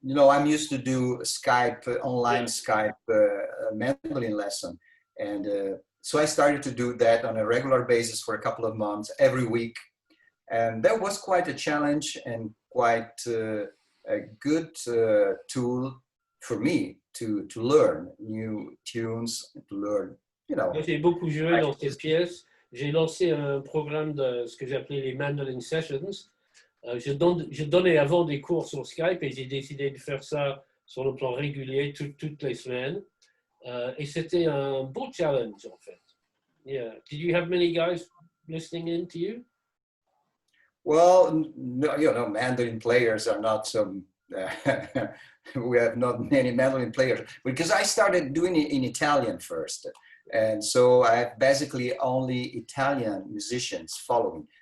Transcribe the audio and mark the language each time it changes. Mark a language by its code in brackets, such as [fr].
[en] I'm used to do Skype online Skype mandolin lesson, and so I started to do that on a regular basis for a couple of months every week, and that was quite a challenge and quite a good tool for me to learn new tunes, to learn, [fr] Moi, j'ai beaucoup joué dans cette pièce. J'ai lancé un programme de ce que j'appelais les Mandolin Sessions. Je donnais avant des cours sur Skype et j'ai décidé de faire ça sur le plan régulier toutes les semaines. Et c'était un beau challenge en fait. [en] Yeah. Did you have many guys listening in to you? Well, no, mandolin players are not some. We have not many mandolin players because I started doing it in Italian first, and so I have basically only Italian musicians following.